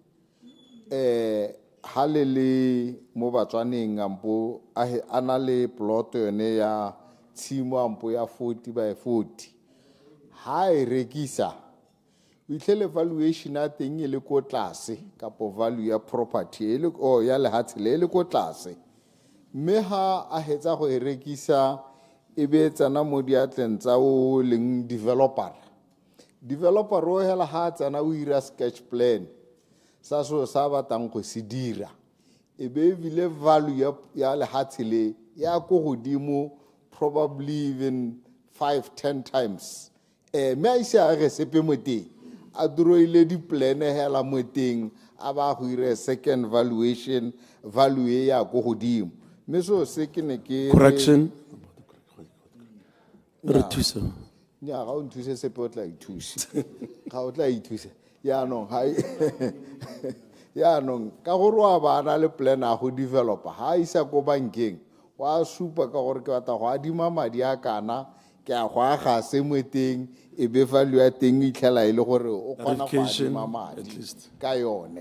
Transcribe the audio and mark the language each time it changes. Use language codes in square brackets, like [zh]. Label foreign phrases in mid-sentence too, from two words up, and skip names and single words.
[tn] ha le mo Batswaneng ampo a na le plot yone ya tshimo ampo ya [en] 40 by 40 [tn] ha e rekisa o itlhele valuation a teng e le ko tlase kapo value ya property ya lehatsi le ko tlase mme ha a hetsa go e rekisa e be tsana mo diatleng tsa o leng developer o hela ha tsana o ira [en] sketch plan [tn] sa so sa batang go se dira e be bile value ya lehatsi le ya go godimo [en] probably even 5-10 times [tn] me a ise a re sepe moteng a droile di plan hela moteng a ba go ira [en] second valuation [tn] value ya go godimo meso se ke ne ke correction re thusa ya ga o nthuse sepe o tla ithusa ga o tla ithusa ya no hai ya no ka gore wa bana le plan a go developer ha isa go bankeng wa supa ka gore ke batla go adima madi a kana ke a go aga se moteng e be value ya teng itlhela ile gore o kgona go adima madi ka yone